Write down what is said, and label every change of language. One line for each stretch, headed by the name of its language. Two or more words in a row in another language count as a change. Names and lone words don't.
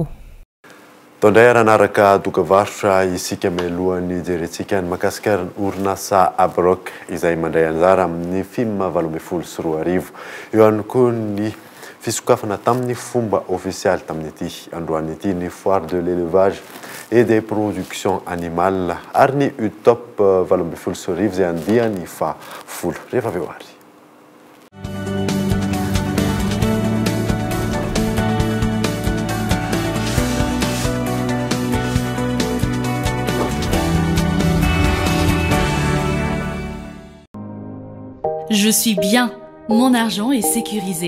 Malagasy: Tondray aranaraka dokavarotra isika melohan'ny jerentsika ny mahakasika orinasa Abrok izay mandray anjara amin'ny film 2024. Eo ihany koa ny fisokafana tamin'ny fomba ofisialy tamin'ity androany ity ny
French: foire de l'élevage et des productions animales
Malagasy: ary ny UTOP 2024 izay andiany fa 10 rehefa avy eo ary.
French: Je suis bien, mon argent est sécurisé.